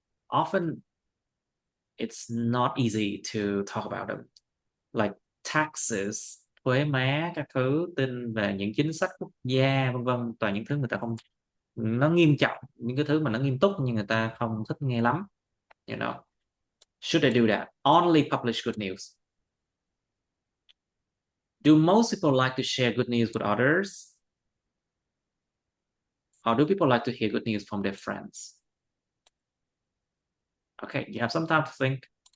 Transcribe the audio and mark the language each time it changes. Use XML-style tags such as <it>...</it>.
<en>Often it's not easy to talk about them. Like</en> <vi>taxes, thuế má các thứ, tin về những chính sách quốc gia vân vân, toàn những thứ người ta không, nó nghiêm trọng, những cái thứ mà nó nghiêm túc nhưng người ta không thích nghe lắm,</vi> <en>you know. Should I do that? Only publish good news. Do most people like to share good news with others? Or do people like to hear good news from their friends? Okay, you have some time to think.</en>